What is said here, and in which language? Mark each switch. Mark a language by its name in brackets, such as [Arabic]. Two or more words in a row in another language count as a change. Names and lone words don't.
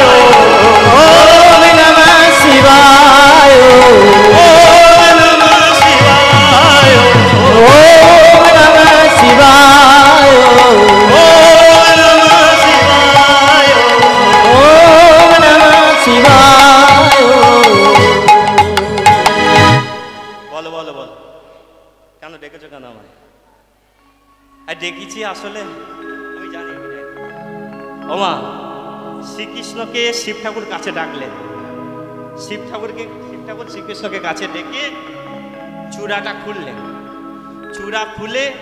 [Sanskrit] ओम नमः शिवाय ओम नमः शिवाय ओम नमः शिवाय ओम नमः शिवाय ओम नमः शिवाय [Bangla] বলো বলো বলো কেন ডেকেছো কেন আমায় আর ডেকেছি আসলে আমি জানি ওমা শ্রীকৃষ্ণকে শিব ঠাকুর কাছে ডাকলেন শিব ঠাকুর শ্রীকৃষ্ণকে কাছে ডেকে চূড়াটা খুললেন চূড়া খুলে